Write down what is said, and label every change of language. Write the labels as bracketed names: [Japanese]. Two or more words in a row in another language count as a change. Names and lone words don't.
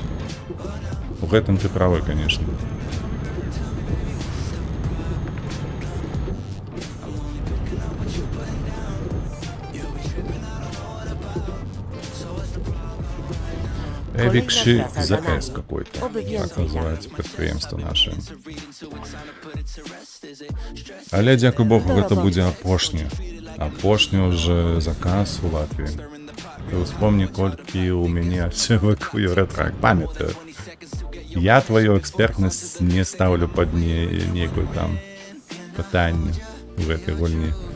[Belarusian] У гэтым ты правы, конечно. [Russian] Эвикши ЗС какой-то. Так называется предприемство наше. [Belarusian] Але, дзякуй Богу, гэта будзе апошні. Апошні ўжо заказ у Латвіі. Ты успомни, колькі у мяне ачывак у Евротрак. Памятаю. Я твою экспертнасць не ставлю пад нейкую там пытанне у гэтай гульні.